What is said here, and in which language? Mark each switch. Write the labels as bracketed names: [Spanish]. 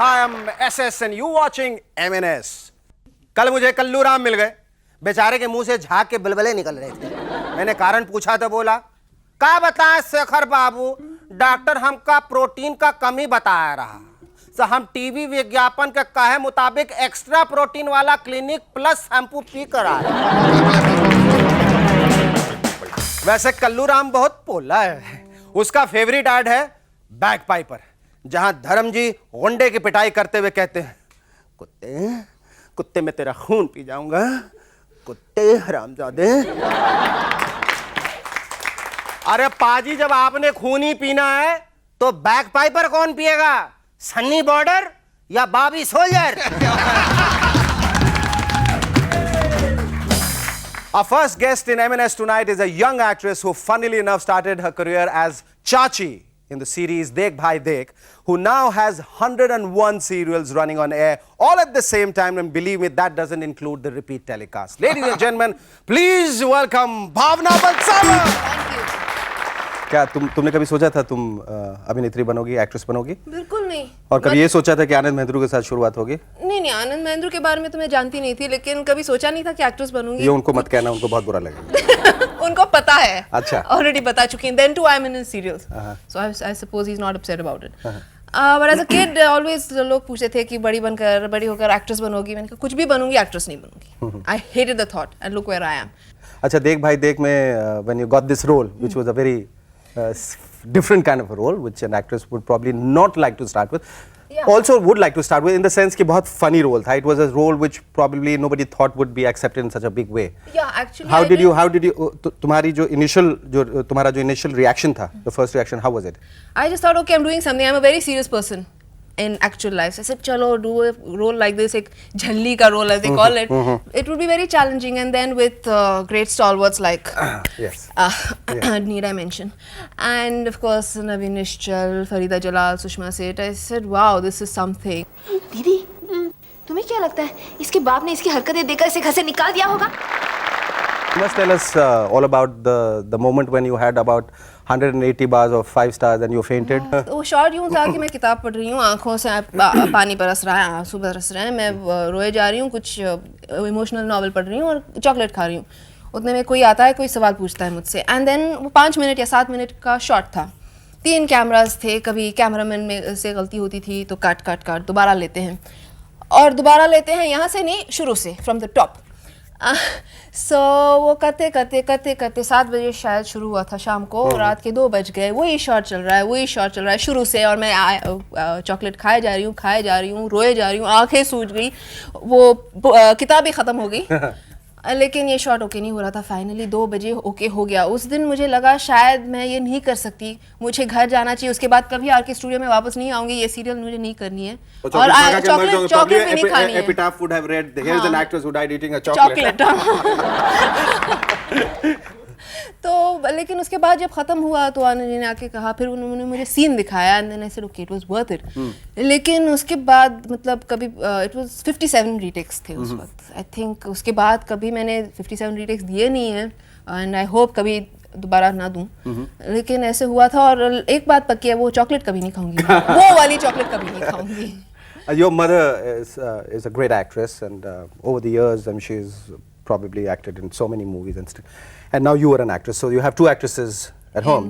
[English] I am SS and you watching MNS। [Hindi] कल मुझे कल्लू राम मिल गए, बेचारे के मुंह से झाग के बलबले निकल रहे थे। मैंने कारण पूछा तो बोला, का बताएं शेखर बाबू, डॉक्टर हमका प्रोटीन का कमी बताया रहा, तो हम टीवी विज्ञापन के कहे मुताबिक एक्स्ट्रा प्रोटीन वाला क्लिनिक प्लस शैम्पू पी कर आए। वैसे कल्लू राम बहुत पोला है। उसका फेवरेट ऐड है बैक पाइपर, जहां धर्म जी गुंडे की पिटाई करते हुए कहते हैं, कुत्ते कुत्ते में तेरा खून पी जाऊंगा, कुत्ते हरामजादे। अरे पाजी, जब आपने खून ही पीना है तो बैक पाइपर कौन पिएगा? सन्नी बॉर्डर या Bobby soldier? [English] Our first guest in M&S tonight is a young actress who funnily enough started her career as Chachi in the series Dekh Bhai Dekh, who now has 101 serials running on air all at the same time, and believe me, that doesn't include the repeat telecast. Ladies and gentlemen, please welcome Bhavna Balsava. Thank you. [Hindi] क्या तुमने कभी सोचा था तुम अभिनेत्री बनोगी, actress बनोगी? बिल्कुल नहीं। और कभी ये सोचा था कि आनंद महेंद्रू के साथ शुरुआत होगी? नहीं, आनंद महेंद्रू के बारे में तो मैं जानती नहीं थी, लेकिन कभी सोचा नहीं था कि एक्ट्रेस बनूंगी। ये उनको मत कहना, उनको बहुत बुरा लगेगा। उनको पता है। अच्छा। ऑलरेडी बता चुकी हैं। [English] Then too I'm in his serials. So I suppose he's not upset about it. But as a kid always [Hindi] लोग पूछते थे कि बड़ी होकर एक्ट्रेस बनोगी. मैंने कहा कुछ भी बनूंगी, एक्ट्रेस नहीं बनूंगी. [English] I hated the thought and look where I am. अच्छा देख भाई देख में when you got this role which was a very different kind of a role which an actress would probably not like to start with. Yeah. Also would like to start with in the sense [Hindi] कि बहुत funny role था. [English] It was a role which probably nobody thought would be accepted in such a big way. Yeah, actually. How did you [Hindi] तुम्हारी जो तुम्हारा जो initial reaction था, [English] the first reaction, how was it? I just thought, okay, I'm doing something. I'm a very serious person in actual life. So I said, chalo, do a role like this, [Hindi] एक झल्ली का role [English] as they call it. It would be very challenging, and then with great stalwarts like Yes. need I mention, and of course Naveen Nishchal, Farida Jalal, Sushma Seth. I said, wow, this is something. [Hindi] दीदी तुम्हें क्या लगता है इसके बाप ने इसकी हरकतें देखकर इसे घर से निकाल दिया होगा? [English] You must tell us all about the moment when you had about 180 bars of 5 stars and you fainted. [Hindi] तो वो शॉर्ट यूँ था कि मैं किताब पढ़ रही हूँ, आँखों से पानी बरस रहा है, आंसू बरस रहे हैं, मैं रोए जा रही हूँ, कुछ इमोशनल नॉवल पढ़ रही हूँ और चॉकलेट खा रही हूँ. उतने में कोई आता है, कोई सवाल पूछता है मुझसे, [English] and then [Hindi] वो 5 मिनट या 7 मिनट का शॉट था. 3 कैमरास थे, कभी कैमरामैन में से गलती होती थी तो काट दोबारा लेते हैं, और दोबारा लेते हैं यहाँ से नहीं, शुरू से [English] From the top. [Hindi] सो वो करते 7 बजे शायद शुरू हुआ था शाम को, रात के 2 बज गए, वही शॉट चल रहा है शुरू से, और मैं चॉकलेट खाए जा रही हूँ, रोए जा रही हूँ, आंखें सूज गई, वो किताब ही ख़त्म हो गई. लेकिन ये शॉट ओके नहीं हो रहा था. फाइनली 2 बजे ओके हो गया. उस दिन मुझे लगा शायद मैं ये नहीं कर सकती, मुझे घर जाना चाहिए, उसके बाद कभी आर के स्टूडियो में वापस नहीं आऊंगी, ये सीरियल मुझे नहीं करनी है, और चॉकलेट भी नहीं खानी है. [English] Epitaph would have read, here's an actress who died eating a chocolate. [Hindi] तो लेकिन उसके बाद जब खत्म हुआ तो आनंद जी ने आके कहा, फिर उन्होंने मुझे सीन दिखाया, [English] And then I said okay it was worth it. [Hindi] लेकिन उसके बाद मतलब कभी [English] it was [Hindi] 57 रीटेक्स थे उस वक्त. [English] I think [Hindi] उसके बाद कभी मैंने 57 रीटेक्स दिए नहीं है, [English] and I hope [Hindi] कभी दोबारा ना दूं. लेकिन ऐसे हुआ था, और एक बात पक्की है, वो चॉकलेट कभी नहीं खाऊंगी. वो वाली चॉकलेट कभी नहीं खाऊंगी. [English] Your mother is a great actress, and over the years she's probably acted in so many movies and stuff. And now you are an actress, so you have 2 actresses at home.